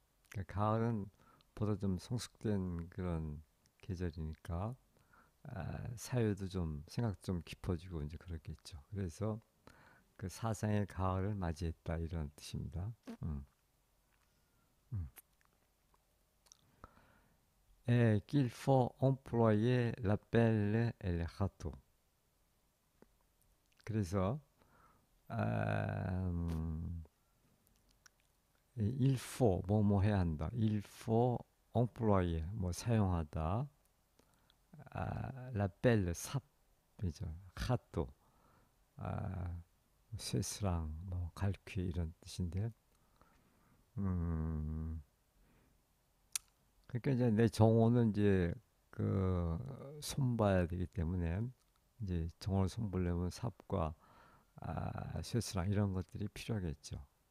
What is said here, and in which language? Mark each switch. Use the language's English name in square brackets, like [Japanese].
[Korean] 그러니까 가을은 보다 좀 성숙된 그런 계절이니까 사유도 좀 생각 좀 깊어지고 이제 그렇겠죠. 그래서 그 사상의 가을을 맞이했다 이런 뜻입니다. 음. 음. [French] qu'il faut employer l'appel et le râteau. [Korean] 그래서 아, [French] il faut [Korean] 뭐뭐 해야 한다. [French] il faut employer [Korean] 뭐 사용하다. [French] l'appel [Korean] 삽이죠. râteau 쇠스랑 뭐 갈퀴 이런 뜻인데 음, 그러니까 이제 내 정호는 이제 그 손봐야 되기 때문에 이제 정호를 손보려면 삽과 쇠스랑 이런 것들이 필요하겠죠.